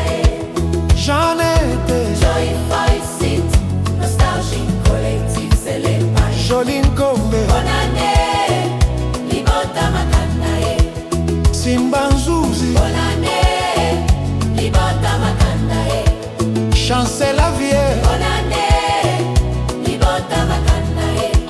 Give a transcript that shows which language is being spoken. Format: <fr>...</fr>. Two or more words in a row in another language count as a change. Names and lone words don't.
<fr>j'en étais. Joy Fight, nostalgie collective, c'est les pages. Joline Kombe, bonne année,</fr> <ln>libota makanda</ln> <fr>Simba Nzuzi, bonne année,</fr> <ln>libota makanda</ln> <fr>Chancel Lavier, bonne année,</fr> <ln>libota makanda</ln>